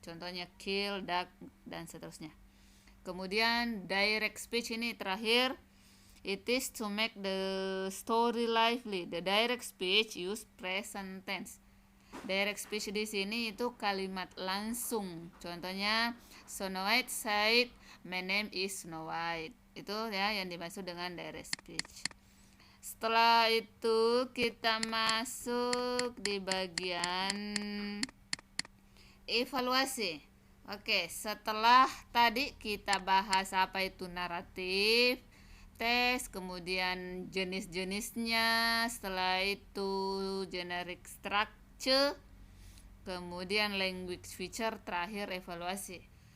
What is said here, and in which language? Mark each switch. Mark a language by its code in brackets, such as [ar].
[id] Contohnya kill, duck, dan seterusnya. Kemudian direct speech ini terakhir. [en] It is to make the story lively. The direct speech use present tense. [id] Direct speech di sini itu kalimat langsung. Contohnya [en] Snow White said, "My name is Snow White." [id] Itu ya yang dimaksud dengan direct speech. Setelah itu kita masuk di bagian evaluasi. Oke, setelah tadi kita bahas apa itu naratif, teks, kemudian jenis-jenisnya, setelah itu generic structure, kemudian language feature, terakhir evaluasi.